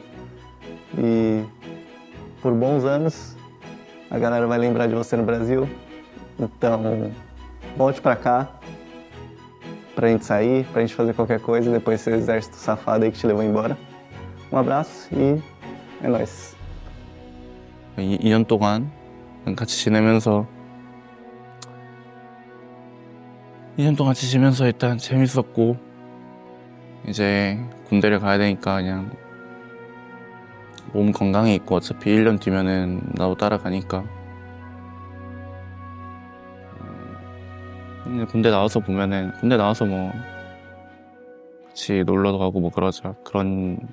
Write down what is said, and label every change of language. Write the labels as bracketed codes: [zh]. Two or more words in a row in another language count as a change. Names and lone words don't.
[pt] E por bons anos, a galera vai lembrar de você no Brasil. Então, volte pra cá, pra gente sair, pra gente fazer qualquer coisa, depois desse exército safado aí que te levou embora. Um abraço e é nóis. [ko] 2년 동안 같이 지내면서 일단 재밌었고 이제 군대를 가야 되니까 그냥 몸 건강히 있고 어차피 1년 뒤면은 나도 따라가니까 군대 나와서 뭐 같이 놀러도 가고 뭐 그러자 그런